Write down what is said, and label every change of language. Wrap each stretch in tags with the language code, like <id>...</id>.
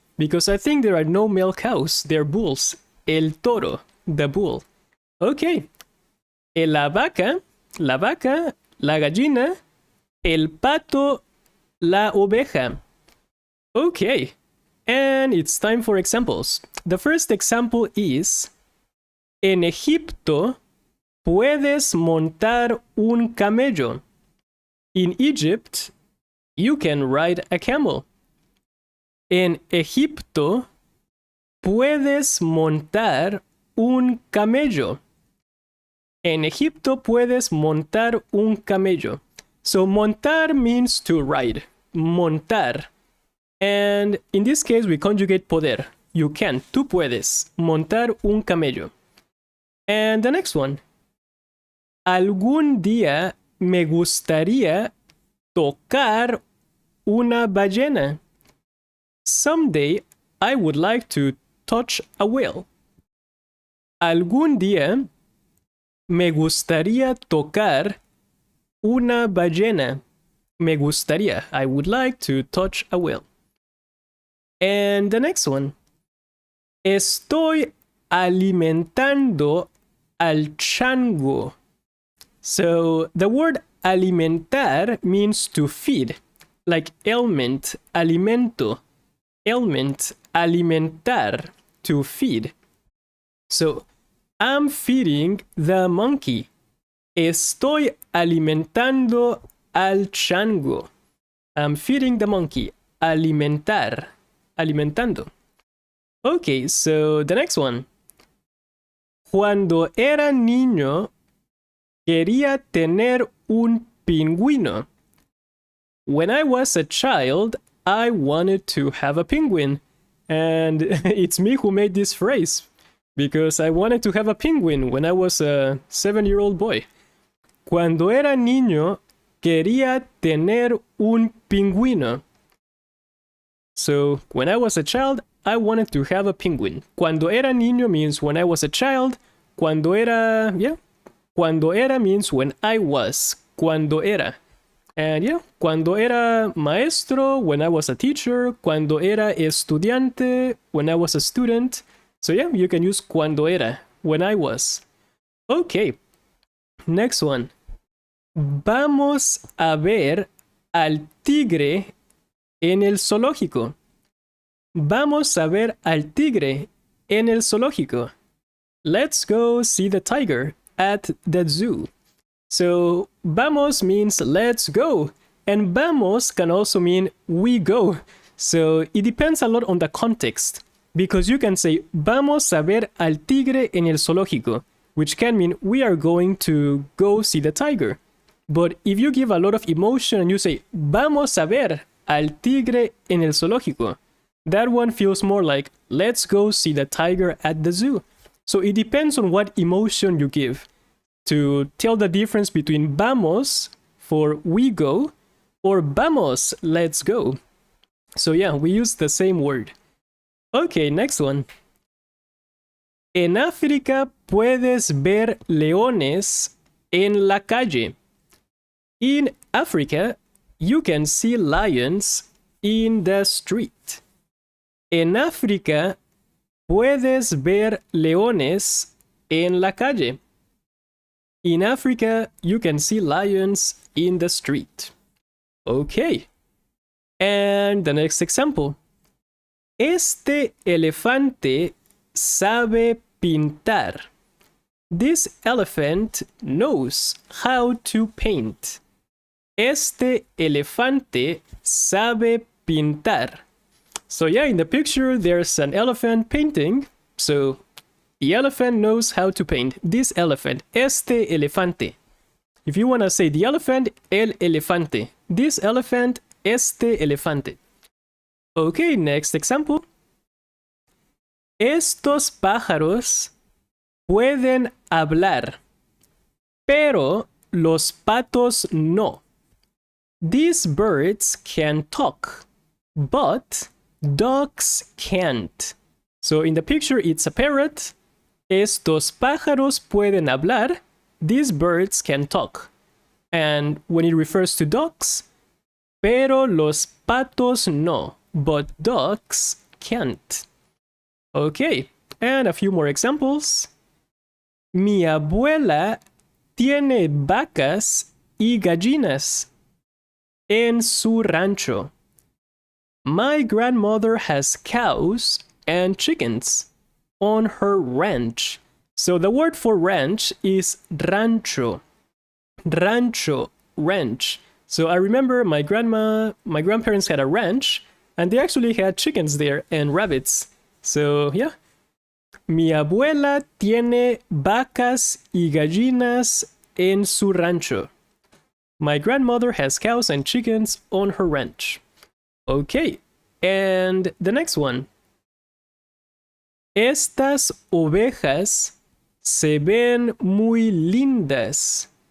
<en>Because I think there are no male cows. They're bulls.</en> <es>El toro.</es> <en>The bull.</en> <es>Okay. La vaca. La vaca. La gallina. El pato. La oveja. Okay.</es> <en>And it's time for examples. The first example is:</en> <es>en Egipto puedes montar un camello.</es> <en>In Egypt, you can ride a camel.</en> <es>En Egipto puedes montar un camello. En Egipto puedes montar un camello.</es> <en>So montar means to ride.</en> <es>Montar.</es> <en>And in this case, we conjugate poder. You can,</en> <es>tú puedes, montar un camello.</es> <en>And the next one.</en> <es>Algún día me gustaría tocar una ballena.</es> <en>Someday, I would like to touch a whale.</en> <es>Algún día me gustaría tocar una ballena. Me gustaría,</es> <en>I would like to touch a whale. And the next one.</en> <es>Estoy alimentando al chango.</es> <en>So the word alimentar means to feed. Like ailment, alimento. Ailment, alimentar, to feed. So I'm feeding the monkey.</en> <es>Estoy alimentando al chango.</es> <en>I'm feeding the monkey. Alimentar. Alimentando. Okay, so the next one.</en> <es>Cuando era niño, quería tener un pingüino.</es> <en>When I was a child, I wanted to have a penguin. And it's me who made this phrase, because I wanted to have a penguin when I was a 7-year-old boy.</en> <es>Cuando era niño, quería tener un pingüino.</es> <en>So, when I was a child, I wanted to have a penguin.</en> <es>Cuando era niño</es> <en>means when I was a child. Cuando era, Cuando era means when I was. Cuando era. And</en> <es>cuando era maestro,</es> <en>when I was a teacher.</en> <es>Cuando era estudiante,</es> <en>when I was a student. So you can use cuando era, when I was. Okay, next one.</en> <es>Vamos a ver al tigre en el zoológico. Vamos a ver al tigre en el zoológico.</es> <en>Let's go see the tiger at the zoo. So, vamos means let's go. And vamos can also mean we go. So, it depends a lot on the context. Because you can say,</en> <es>vamos a ver al tigre en el zoológico,</es> <en>which can mean we are going to go see the tiger. But if you give a lot of emotion and you say,</en> <es>vamos a ver al tigre en el zoológico,</es> <en>that one feels more like, let's go see the tiger at the zoo. So it depends on what emotion you give to tell the difference between vamos for we go or vamos, let's go. So we use the same word. Okay, next one.</en> <es>En África puedes ver leones en la calle.</es> <en>In Africa, you can see lions in the street.</en> <es>En África, puedes ver leones en la calle.</es> <en>In Africa, you can see lions in the street. Okay. And the next example.</en> <es>Este elefante sabe pintar.</es> <en>This elephant knows how to paint.</en> <es>Este elefante sabe pintar.</es> <en>So in the picture, there's an elephant painting. So the elephant knows how to paint. This elephant, este elefante. If you want to say the elephant, el elefante. This elephant, este elefante. Okay, next example.</en> <es>Estos pájaros pueden hablar, pero los patos no.</es> <en>These birds can talk, but ducks can't. So in the picture, it's a parrot.</en> <es>Estos pájaros pueden hablar.</es> <en>These birds can talk. And when it refers to ducks,</en> <es>pero los patos no,</es> <en>but ducks can't. Okay, and a few more examples.</en> <es>Mi abuela tiene vacas y gallinas en su rancho.</es> <en>My grandmother has cows and chickens on her ranch. So the word for ranch is rancho. Rancho, ranch. So I remember my grandparents had a ranch, and they actually had chickens there and rabbits. So yeah.</en> <es>Mi abuela tiene vacas y gallinas en su rancho.</es> <en>My grandmother has cows and chickens on her ranch. Okay, and the next one.</en> <es>Estas ovejas se ven muy lindas.</es>